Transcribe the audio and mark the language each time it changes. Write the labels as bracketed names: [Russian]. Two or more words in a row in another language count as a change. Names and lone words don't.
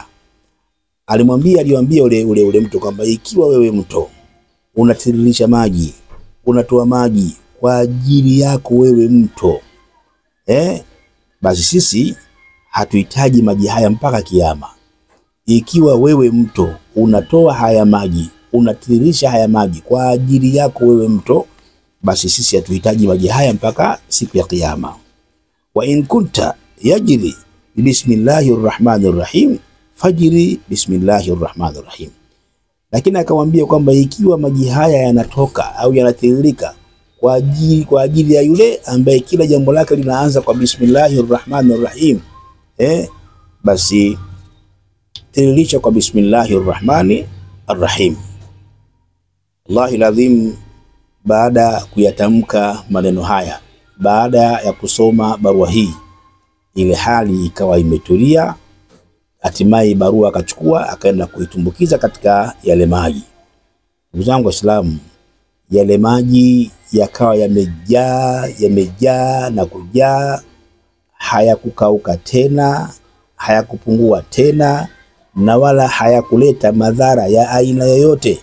[Swahili] Aliambia ule mto kwamba ikiwa wewe mto unatiririsha maji, unatoa maji kwa ajili yako wewe mto, basi sisi hatuhitaji maji haya mpaka kiyama. Ikiwa wewe mto unatoa haya maji, unatiririsha haya maji kwa ajili yako wewe mto, basi sisi hatuhitaji maji haya mpaka siku ya kiyama. [Arabic] وإن كنت تجري بسم الله الرحمن الرحيم فاجر بسم الله الرحمن الرحيم. [Swahili] Lakini akamwambia kwamba ikiwa maji haya yanatoka au yanatiririka kwa ajili ya yule ambaye kila jambo lake linaanza kwa [Arabic] بسم الله الرحمن الرحيم, [Swahili] basi tiririsha kwa [Arabic] بسم الله الرحمن الرحيم. والله لازم, [Swahili] baada kuyatamka maneno haya, baada ya kusoma barua hii, ile hali ikawa imetulia. Hatimaye barua akachukua akaenda kuitumbukiza katika yale maji. Ndugu zangu Waislamu, yale maji yakawa yamejaa na kujaa, hayakukauka tena, hayakupungua tena, na wala hayakuleta madhara ya aina yoyote.